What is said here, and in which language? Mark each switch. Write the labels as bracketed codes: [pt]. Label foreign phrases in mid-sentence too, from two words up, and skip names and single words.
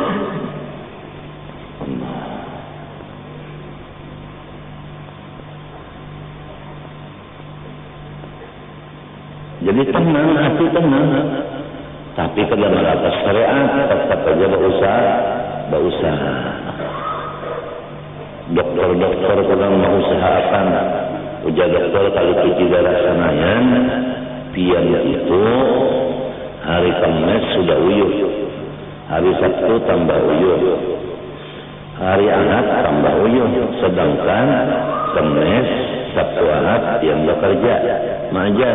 [id] Jadi tenang, hati tenang. Tapi kalau melakukan syariat tetap saja berusaha. Dokter-dokter kurang mengusahakan. [bjn] Ujar dokter kalau cuci darah sanayan, pian itu hari Kamis sudah uyuh, hari Sabtu tambah uyuh, hari Ahad tambah uyuh, sedangkan Kamis, Sabtu, Ahad yang bekerja, mengajar.